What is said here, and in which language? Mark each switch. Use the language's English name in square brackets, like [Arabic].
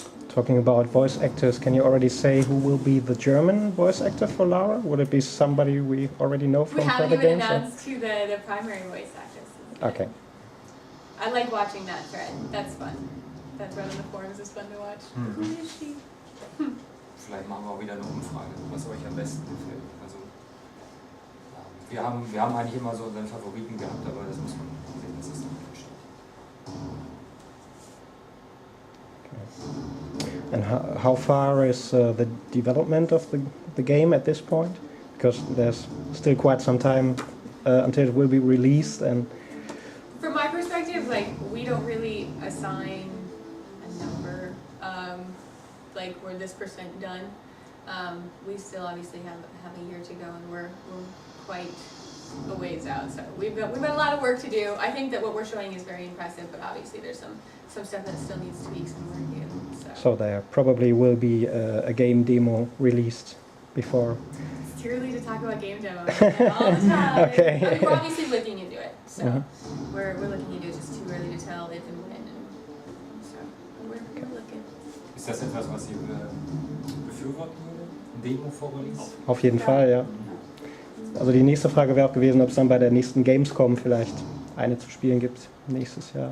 [English] Talking about voice actors, can you already say who will be the German voice actor for Lara? Would it be somebody we already know from We haven't other even games? announced who the primary voice actress is. Okay. I like watching that thread. That's fun. That thread on the forums is fun to watch. Who is she? [German] Vielleicht machen wir auch wieder eine Umfrage, was euch am besten gefällt. Also, wir haben eigentlich immer so unseren Favoriten gehabt, aber das muss man sehen, dass es noch entsteht. [English] And how far is the development of the game at this point? Because there's still quite some time until it will be released. And from my perspective, like, we don't really assign a number, like we're this % done. We still obviously have a year to go, and we're quite a ways out. So we've got a lot of work to do. I think that what we're showing is very impressive, but obviously there's some stuff that still needs tweaks and work in. So there probably will be a game demo released before. It's too early to talk about game demos all the time. Okay. I mean, we're obviously looking into it, so Mm-hmm. we're looking into it. It's just too early to tell if and when. And so we're looking. [German] Ist das etwas, was ihr befürworten würdet? Ein Demo vor Release? Auf jeden Fall, ja. Also die nächste Frage wäre auch gewesen, ob es dann bei der nächsten Gamescom vielleicht eine zu spielen gibt nächstes Jahr.